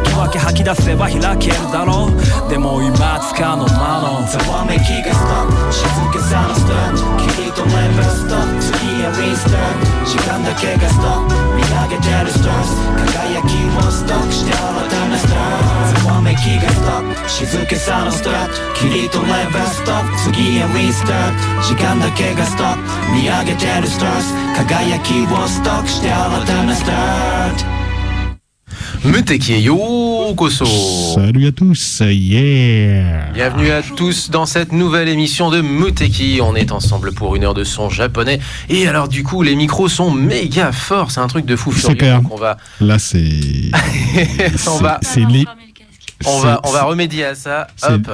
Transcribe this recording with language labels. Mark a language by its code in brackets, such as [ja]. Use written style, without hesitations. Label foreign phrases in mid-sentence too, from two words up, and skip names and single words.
[ja] き分け吐き出せば開けるだろうでも今つかの間のざわめきがストップ静けさのスタートキリとレベルストップ次へリスタート時間だけがストップ見上げてるスターズ輝きをストックして新たなスタートざわめきがストップ静けさのスタートキリとレベルストップ次へリスタート時間だけがストップ見上げてるスターズ輝きをストックして新たなスタート Muteki, yokoso. [fr] Salut à tous, yeah. Bienvenue à tous dans cette nouvelle émission de Muteki. On est ensemble pour une heure de son japonais. Et alors du coup, les micros sont méga forts. C'est un truc de fou furieux. C'est clair. Donc on va... Là, c'est... On va remédier à ça. Hop,